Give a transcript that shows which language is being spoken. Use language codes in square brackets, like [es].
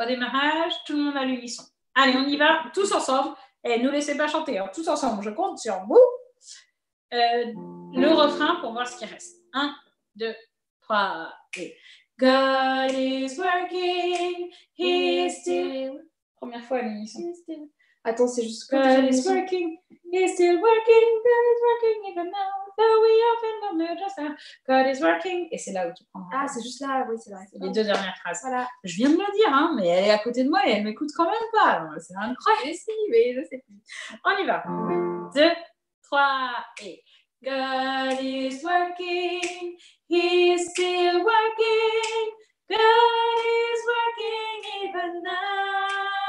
[fr] Au démarrage, tout le monde à l'unisson. Allez, on y va, tous ensemble. Et ne laissez pas chanter, hein. Tous ensemble. Je compte sur vous. Le refrain pour voir ce qui reste. [en] 1, 2, 3, et God is working. He is still. [fr] Première fois à l'unisson. Attends, c'est juste [en] God is working, he's still working, God is working even now, though we often don't know just how. God is working, [fr] et c'est là où tu prends. Ah, c'est juste là, oui, c'est vrai. Les 2 dernières phrases. Voilà. Je viens de le dire, hein, mais elle est à côté de moi et elle m'écoute quand même pas. C'est incroyable. Mais si, mais je sais plus. On y va. [en] 2, 3, et God is working, he's still working, God is working even now.